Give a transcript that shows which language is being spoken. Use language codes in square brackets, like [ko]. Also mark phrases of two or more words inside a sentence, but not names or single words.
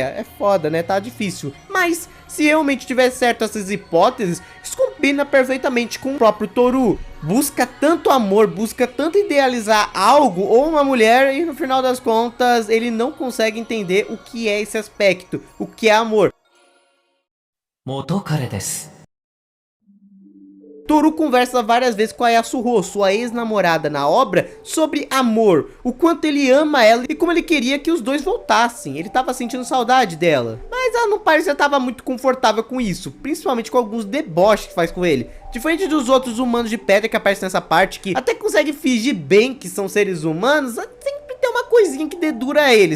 [pt] É foda, né? Tá difícil. Mas, se realmente tiver certo essas hipóteses, isso combina perfeitamente com o próprio Toru. Busca tanto amor, busca tanto idealizar algo ou uma mulher e no final das contas ele não consegue entender o que é esse aspecto, o que é amor. [ja] 元彼です。 [pt] Toru conversa várias vezes com a Yasuho, sua ex-namorada na obra, sobre amor, o quanto ele ama ela e como ele queria que os dois voltassem. Ele tava sentindo saudade dela, mas ela não parecia estar muito confortável com isso, principalmente com alguns deboches que faz com ele. Diferente dos outros humanos de pedra que aparecem nessa parte, que até consegue fingir bem que são seres humanos, sempre tem uma coisinha que dedura eles.